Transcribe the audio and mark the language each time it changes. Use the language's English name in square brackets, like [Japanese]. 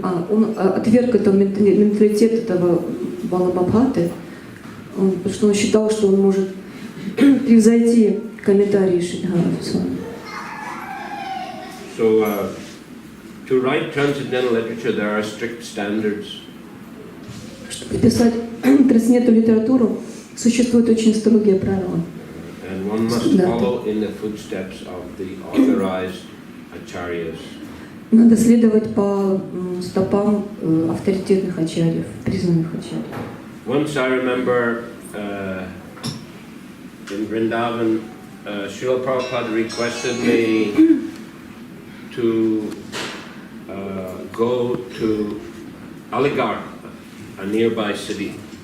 [Russian] Он отверг этот менталитет этого Балабхаты, потому что он считал, что он может превзойти комментарии Шридхара Свами. [English] So to write transcendental literature, there are strict standards. [Russian] Чтобы писать трансцендентную литературу, существуют очень строгие правила. [English] And one must follow in the footsteps of the authorized acharyas. [Russian] Надо следовать по стопам авторитетных ачарьев, признанных ачарьев. [English] Once I remember in Vrindavan, Shrila Prabhupada requested me to go to Aligarh, a nearby city.